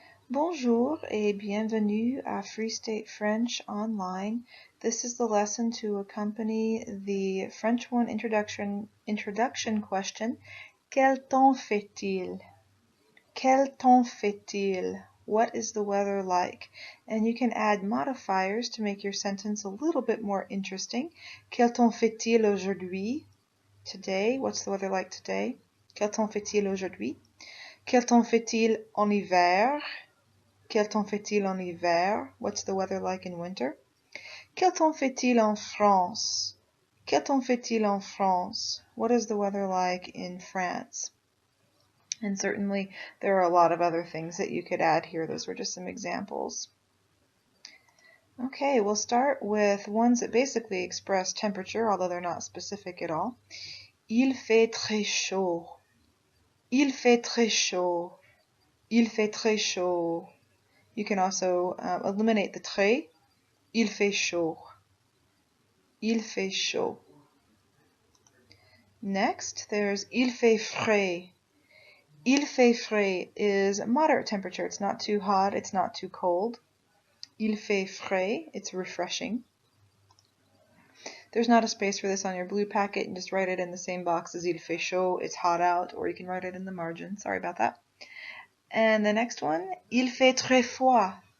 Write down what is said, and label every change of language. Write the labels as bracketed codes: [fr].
[fr] Bonjour et bienvenue à Free State French Online. [en] This is the lesson to accompany the French 1 introduction question. [fr] Quel temps fait-il? Quel temps fait-il? [en] What is the weather like? And you can add modifiers to make your sentence a little bit more interesting. [fr] Quel temps fait-il aujourd'hui? [en] Today. What's the weather like today? [fr] Quel temps fait-il aujourd'hui? Quel temps fait-il en hiver? Quel temps fait-il en hiver? [en] What's the weather like in winter? [fr] Quel temps fait-il en France? Quel temps fait-il en France? [en] What is the weather like in France? And certainly there are a lot of other things that you could add here. Those were just some examples. Okay, we'll start with ones that basically express temperature, although they're not specific at all. [fr] Il fait très chaud. Il fait très chaud. Il fait très chaud. [en] You can also eliminate the très. [fr] Il fait chaud. Il fait chaud. [en] Next, there's [fr] il fait frais. Il fait frais [en] is moderate temperature. It's not too hot, it's not too cold. [fr] Il fait frais, [en] it's refreshing. There's not a space for this on your blue packet, and just write it in the same box as [fr] il fait chaud, [en] it's hot out, or you can write it in the margin. Sorry about that. And the next one, [fr] il fait très froid.